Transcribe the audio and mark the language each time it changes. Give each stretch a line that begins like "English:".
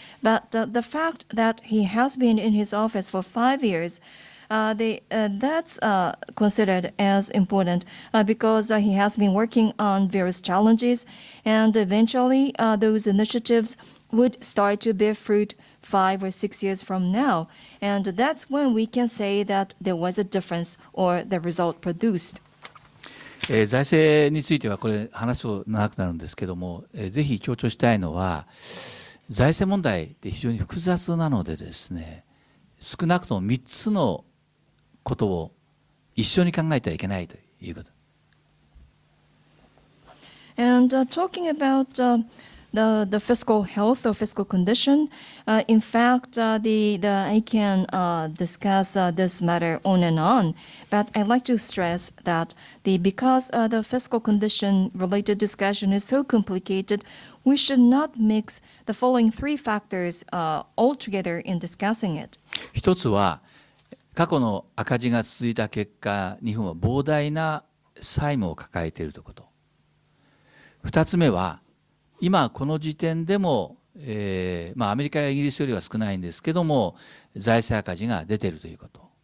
English: But the fact that he has been in his office for 5 years, that's considered as important because he has been working on various challenges, and eventually those initiatives would start to bear fruit 5 or 6 years from now. And that's when we can say that there was a difference or the result produced.
Japanese: 財政についてはこれ話すと長くなるんですけども、ぜひ強調したいのは財政問題って非常に複雑なのでですね、少なくとも3つのことを一緒に考えてはいけないということ。
English: And talking about the fiscal health or fiscal condition, in fact, I can discuss this matter on and on, but I'd like to stress that because the fiscal condition related discussion is so complicated, we should not mix the following 3 factors all together in discussing it.
Japanese: 一つは過去の赤字が続いた結果、日本は膨大な債務を抱えているということ。 2つ目は今この時点でも、アメリカやイギリスよりは少ないんですけども財政赤字が出ているということ。